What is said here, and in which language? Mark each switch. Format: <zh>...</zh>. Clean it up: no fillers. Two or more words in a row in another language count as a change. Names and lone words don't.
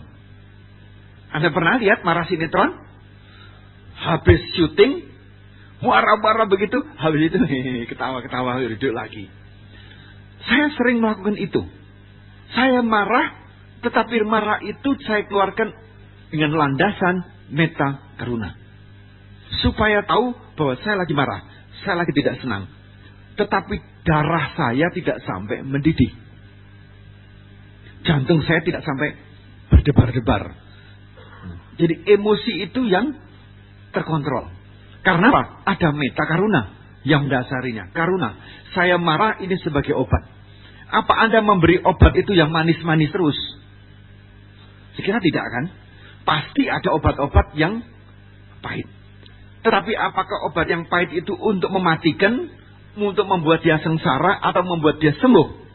<id>Anda pernah lihat marah sinetron? Habis syuting, marah-marah begitu, habis itu ketawa-ketawa duduk lagi. Saya sering melakukan itu. Saya marah, tetapi marah itu saya keluarkan dengan landasan</id> <pi>metta karuna.</pi> <id>Supaya tahu bahwa saya lagi marah, saya lagi tidak senang. Tetapi darah saya tidak sampai mendidih. Jantung saya tidak sampai berdebar-debar. Jadi emosi itu yang terkontrol. Karena apa? Ada</id> <pi>metta karuna</pi> <id>yang mendasarinya. Karuna. Saya marah ini sebagai obat. Apa Anda memberi obat itu yang manis-manis terus? Sekiranya tidak kan? Pasti ada obat-obat yang pahit. Tetapi apakah obat yang pahit itu untuk mematikan, untuk membuat dia sengsara, atau membuat dia sembuh?</id>